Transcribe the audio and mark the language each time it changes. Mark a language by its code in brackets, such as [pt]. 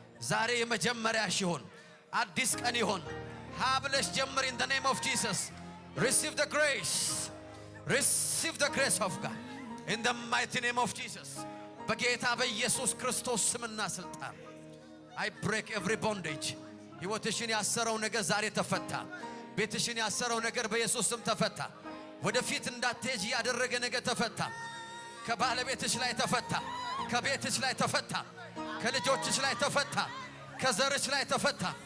[am] ዛሬ የመጀመሪያሽ ይሁን አዲስ ቀን ይሁን ሀብለሽ ጀምር. [en] In the name of Jesus. Receive the grace. Receive the grace of God. In the mighty name of Jesus. [am] በጌታ በኢየሱስ ክርስቶስ ስምና ስልጣን. [en] I break every bondage. [am] ሕይወትሽን ያሰረው ነገር ዛሬ ተፈታ። ቤትሽን ያሰረው ነገር በኢየሱስ ስም ተፈታ። ወደፊት እንዳትሄጂ ያደረገ ነገር ተፈታ። ከባለቤትሽ ላይ ተፈታ። ከቤትሽ ላይ ተፈታ። ከልጆችሽ ላይ ተፈታ። ከዘርሽ ላይ ተፈታ.